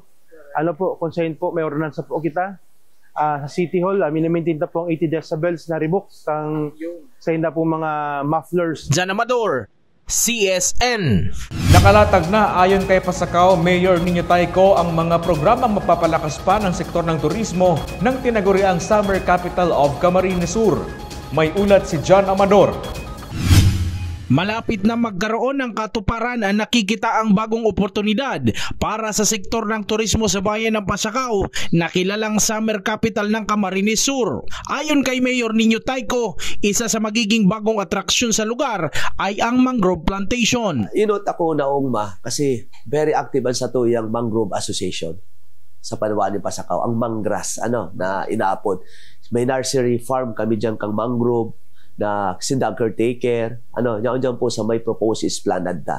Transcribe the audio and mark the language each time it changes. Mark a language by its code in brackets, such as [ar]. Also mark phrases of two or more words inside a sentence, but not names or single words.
[bik] Kung saan po may ordinansa po kita sa City Hall, minamintin na po ang 80 decibels na ribok kang sa hinda po mga mufflers. Jan Amador, CSN. [tl] Nakalatag na ayon kay Pasakaw Mayor Nino Tayco ang mga programang mapapalakas pa ng sektor ng turismo ng tinaguriang Summer Capital of Camarines Sur. May ulat si Jan Amador. Malapit na magkaroon ng katuparan ang nakikita ang bagong oportunidad para sa sektor ng turismo sa bayan ng Pasakaw na kilalang Summer Capital ng Camarines Sur. Ayon kay Mayor Nino Tayco, isa sa magiging bagong atraksyon sa lugar ay ang mangrove plantation. [bik] Inot ako na umma kasi [en] very active [bik] sa tuyang Mangrove Association sa Panawan ni Pasakaw. Ang manggrass na inaapod. May [en] nursery farm [bik] kami dyan kang mangrove na sindang caretaker, dyan po sa may [en] proposed esplanade [bik] na.